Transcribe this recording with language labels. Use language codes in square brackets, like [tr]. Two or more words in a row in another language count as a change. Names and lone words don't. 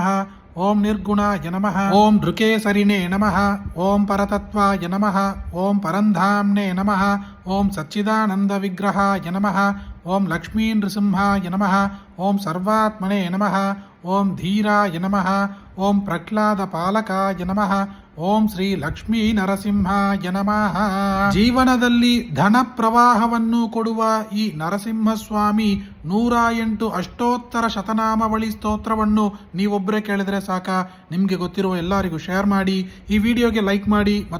[sa] ఓం నిర్గుణాయ నమః. ఓం నృకేసరినే నమః. ఓం పరతత్వాయ నమః. ఓం పరంధామ్నే నమః. ఓం సచ్చిదానంద విగ్రహాయ నమః. ఓం లక్ష్మీ నృసింహాయ నమః. ఓం సర్వాత్మనే నమః. ఓం ధీరాయ నమః. ఓం ప్రహ్లాద పాలకాయ నమః. ಓಂ ಶ್ರೀ ಲಕ್ಷ್ಮೀ ನರಸಿಂಹಾಯ ನಮಃ. [kn] ಜೀವನದಲ್ಲಿ ಧನ ಪ್ರವಾಹವನ್ನು ಕೊಡುವ ಈ ನರಸಿಂಹಸ್ವಾಮಿ 108 ಅಷ್ಟೋತ್ತರ ಶತನಾಮಾವಳಿ ಸ್ತೋತ್ರವನ್ನು ನೀವೊಬ್ಬರೇ ಕೇಳಿದ್ರೆ ಸಾಕ. ನಿಮಗೆ ಗೊತ್ತಿರುವ ಎಲ್ಲರಿಗೂ ಶೇರ್ ಮಾಡಿ, ಈ ವಿಡಿಯೋಗೆ ಲೈಕ್ ಮಾಡಿ.